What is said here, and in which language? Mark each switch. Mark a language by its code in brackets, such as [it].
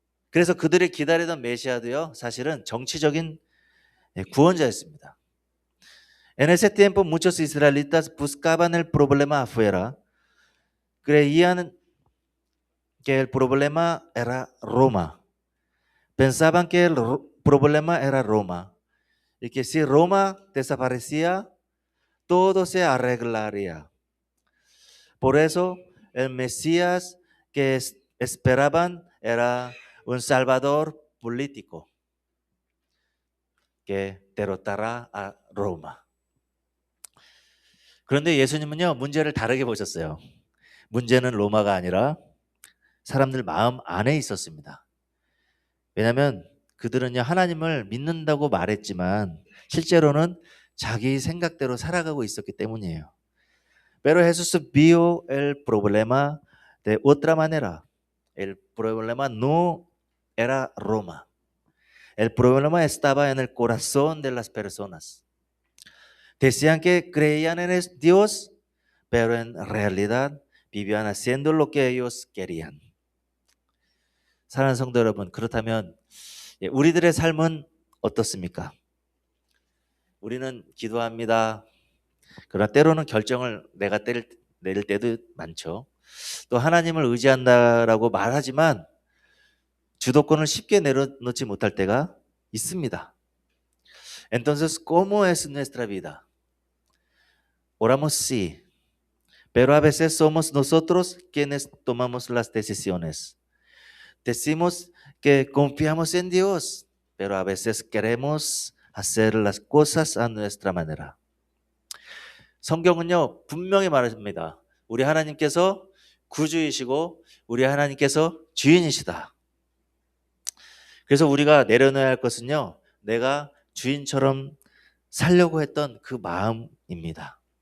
[ko] 그래서 그들이 기다리던 메시아도요, 사실은 정치적인 구원자였습니다. [es] En ese tiempo muchos israelitas buscaban el problema afuera. Creían que el problema era Roma. Pensaban que el problema era Roma. Y que si Roma desaparecía, todo se arreglaría. Por eso el Mesías que esperaban era un salvador político que derrotará a Roma. [ko] 그런데 예수님은요, 문제를 다르게 보셨어요. 문제는 로마가 아니라 사람들 마음 안에 있었습니다. 왜냐하면 그들은요, 하나님을 믿는다고 말했지만 실제로는 자기 생각대로 살아가고 있었기 때문이에요. [es] Pero Jesús vio el problema de otra manera. El problema no era Roma. El problema estaba en el corazón de las personas. Decían que creían en Dios, pero en realidad vivían haciendo lo que ellos querían. [ko] 사랑하는 성도 여러분, 그렇다면 우리들의 삶은 어떻습니까? 우리는 기도합니다. 그러나 때로는 결정을 내가 내릴 때도 많죠. 또 하나님을 의지한다라고 말하지만 주도권을 쉽게 내려놓지 못할 때가 있습니다. [es] Entonces, ¿cómo es nuestra vida? Oramos sí, pero a veces somos nosotros quienes tomamos las decisiones. Decimos que confiamos en Dios, pero a veces queremos hacer las cosas a nuestra manera. [ko] 성경은요, 분명히 말합니다. 우리 하나님께서 구주이시고 우리 하나님께서 주인이시다. 그래서 우리가 내려놓아야 할 것은요, 내가 주인처럼 살려고 했던 그 마음입니다.